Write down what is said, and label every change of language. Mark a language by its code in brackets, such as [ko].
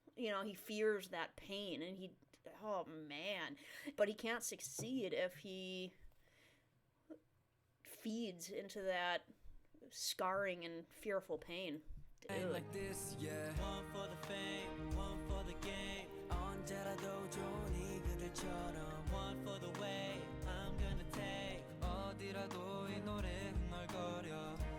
[en] You know, he fears that pain, and oh man, but he can't succeed if he feeds into that scarring and fearful pain. Dude. Like this, yeah. One for the fame, one for the game. [ko] 언제라도 좋은 이 그들처럼. [en] One for the way I'm gonna take. [ko] 어디라도 이 노래 흥얼거려.